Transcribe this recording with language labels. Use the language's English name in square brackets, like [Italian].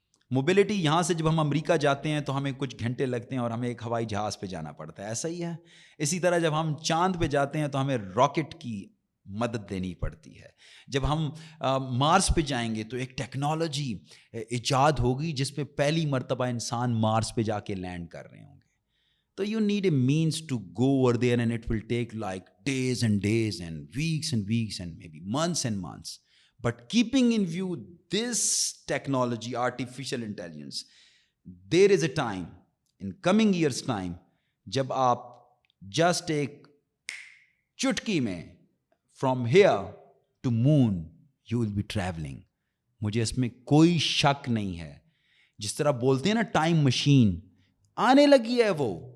[Urdu] Mobility, یہاں سے جب ہم امریکہ جاتے ہیں تو ہمیں کچھ گھنٹے لگتے ہیں اور ہمیں ایک ہوائی جہاز پہ جانا پڑتا ہے, ایسا ہی ہے. اسی طرح جب ہم چاند پہ جاتے ہیں تو ہمیں راکٹ کی مدد دینی پڑتی ہے. جب ہم مارس پہ جائیں گے تو ایک ٹیکنالوجی ایجاد ہوگی جس پہ پہلی مرتبہ انسان مارس پہ جا کے لینڈ کر رہے ہوں گے. [English] تو you need a means to go over there and it will take like days and days and weeks and maybe months and months. But keeping in view this technology, artificial intelligence, there is a time, in coming years time, [Urdu] جب آپ [English] just [Urdu] ایک چٹکی میں [English] from here to moon you will be traveling. [Urdu] مجھے اس میں کوئی شک نہیں ہے. جس طرح بولتے ہیں نا ٹائم مشین, آنے لگی ہے وہ.